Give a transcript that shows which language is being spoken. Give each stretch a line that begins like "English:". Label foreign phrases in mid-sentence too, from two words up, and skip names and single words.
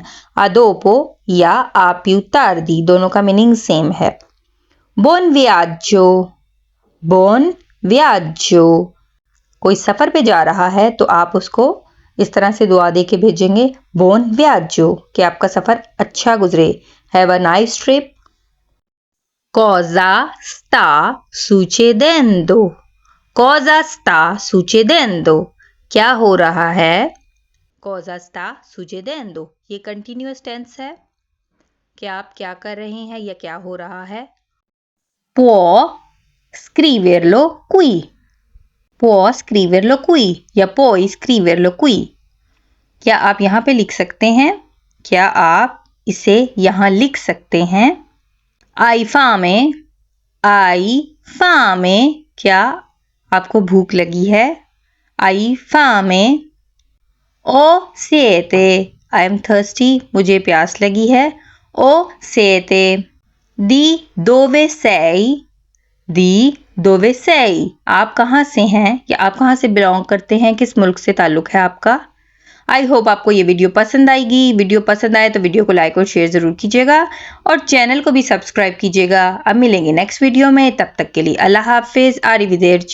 Hindi: आदोपो या
Italian: a più tardi
Hindi: दोनों का मीनिंग सेम है।
Italian: buon viaggio, buon viaggio,
Hindi: कोई सफ़र पे जा रहा है तो आप उसको इस तरह से दुआ दे के भेजेंगे,
Italian: buon viaggio,
Hindi: कि आपका सफ़र अच्छा गुजरे,
English: have a nice trip.
Italian: cosa sta succedendo, cosa sta succedendo,
Hindi: क्या हो रहा है।
Italian: cosa sta succedendo
Hindi: ये कंटिन्यूअस टेंस है कि आप क्या कर रहे हैं या क्या हो रहा है।
Italian: può scriverlo qui, può scriverlo qui या puoi scriverlo qui,
Hindi: क्या आप यहाँ पे लिख सकते हैं, क्या आप इसे यहाँ लिख सकते हैं।
Italian: hai fame, hai fame,
Hindi: क्या आपको भूख लगी है।
Italian: hai fame. ho sete,
English: I am thirsty,
Hindi: मुझे प्यास लगी है।
Italian: ho sete. di dove sei, di dove sei,
Hindi: आप कहाँ से हैं या आप कहाँ से बिलोंग करते हैं, किस मुल्क से ताल्लुक़ है आपका। आई होप आपको ये वीडियो पसंद आएगी। वीडियो पसंद आए तो वीडियो को लाइक और शेयर ज़रूर कीजिएगा और चैनल को भी सब्सक्राइब कीजिएगा। अब मिलेंगे नेक्स्ट वीडियो में, तब तक के लिए अल्लाह हाफिज़।